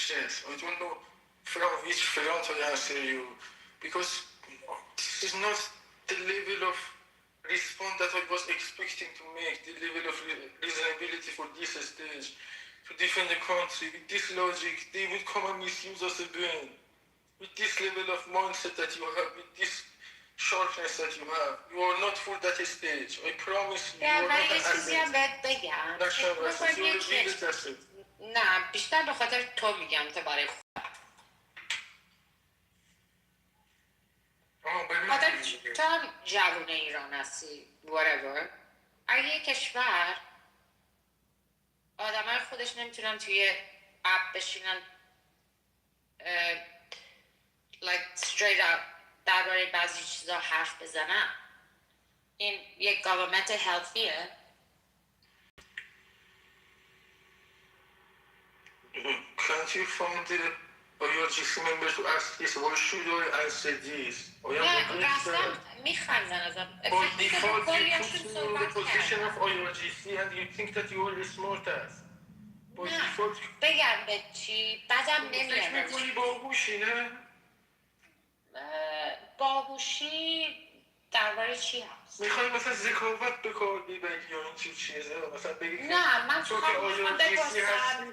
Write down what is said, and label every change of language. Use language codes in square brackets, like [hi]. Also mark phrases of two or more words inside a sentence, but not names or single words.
[en] I don't know from which front I answer you because this this is not the level of response that I was expecting to make, the level of reasonability for this stage, to defend the country. With this logic, they will come and misuse us again. With this level of mindset that you have, with this sharpness that you have, you are not for that stage. I promise you. Yeah, [fa] ولی یه چیزی هم بهت بگم. نه، بیشتر به خاطر تو میگم تا برای خاطر تو هم جوون ایران هستی whatever. اگه یه کشور آدمای خودش نمیتونن توی اپ بشینن [en] like straight up [fa] درباره بعضی چیزا حرف بزنن، این یک [en] government healthy [fa] ه. [en] Can't you find the IRGC members to ask this? Why should I answer this? [fa] نه، رفتم میخندن ازم. [en] By default, you put me in the position of IRGC and you think that you are the smartest. By default, [fa] بگم به چی؟ بعدم نمیاد. فکر میکنی باهوشی نه؟ باهوشی درباره چی هست؟ میخوای مثلا ذکاوت به کار ببری یا این چیزه؟ مثلا بگی که نه، من تو که IRGC هستی